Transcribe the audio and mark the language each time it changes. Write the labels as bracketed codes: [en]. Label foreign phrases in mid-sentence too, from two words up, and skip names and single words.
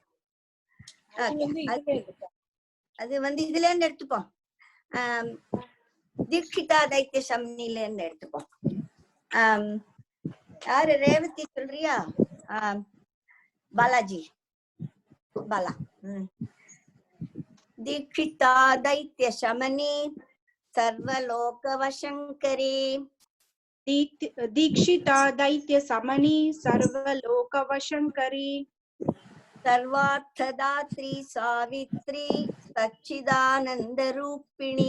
[ta] அது வந்து இதுல இருந்து எடுத்துப்போம். தீக்ஷிதா தைத்திய சம்னில இருந்து எடுத்துப்போம். யாரு ரேவதி சொல்றியா? பாலாஜி பாலா. [sa] दीक्षिता दैत्य शमनी सर्वलोकवशंकरी. दीक्षिता दैत्य समनी सर्वलोकवशंकरी. सर्वार्थदात्री सावित्री सच्चिदानंद रूपिणी.